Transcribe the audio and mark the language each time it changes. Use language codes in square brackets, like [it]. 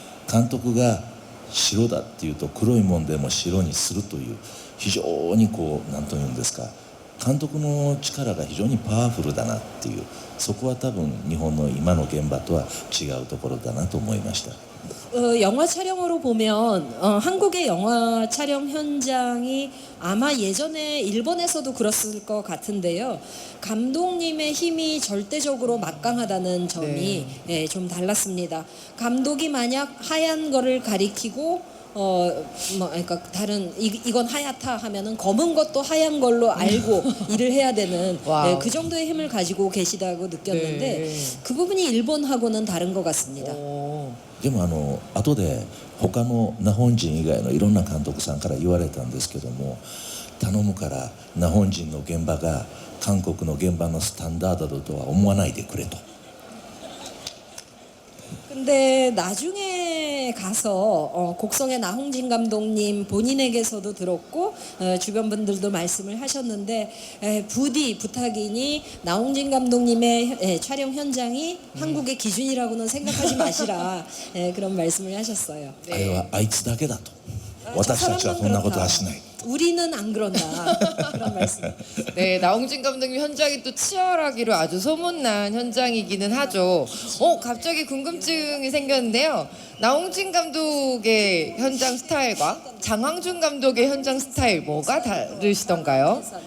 [ja] 監督が白だっていうと黒いもんでも白にするという非常に何というんですか、監督の力が非常にパワフルだなっていう、そこは多分日本の今の現場とは違うところだなと思いました。 [ko] 영화 촬영으로 보면 한국의 영화 촬영 현장이 아마 예전에 일본에서도 그랬을 것 같은데요. 감독님의 힘이 절대적으로 막강하다는 점이 좀 달랐습니다. 감독이 만약 하얀 거를 가리키고 그러니까 다른 이건 하얗다 하면은 검은 것도 하얀 걸로 알고 일을 해야 되는 그 정도의 힘을 가지고 계시다고 느꼈는데 그 부분이 일본하고는 다른 것 같습니다. [ja] でも後で他の日本人以外のいろんな監督さんから言われたんですけども、頼むから日本人の現場が韓国の現場のスタンダードだとは思わないでくれと。 [ko] 근데 나중에 가서 곡성의 나홍진 감독님 본인에게서도 들었고 주변 분들도 말씀을 하셨는데 부디 부탁이니 나홍진 감독님의 촬영 현장이 한국의 기준이라고는 생각하지 마시라 그런 말씀을 하셨어요. [ja] あれはあいつだけだと。私たちはそんなことはしない。 [ko] 우리는 안 그런다 그런 말씀. 네, 나홍진 감독님 현장이 또 치열하기로 아주 소문난 현장이기는 하죠. 갑자기 궁금증이 생겼는데요. 나홍진 감독의 현장 스타일과 장항준 감독의 현장 스타일 뭐가 다르시던가요?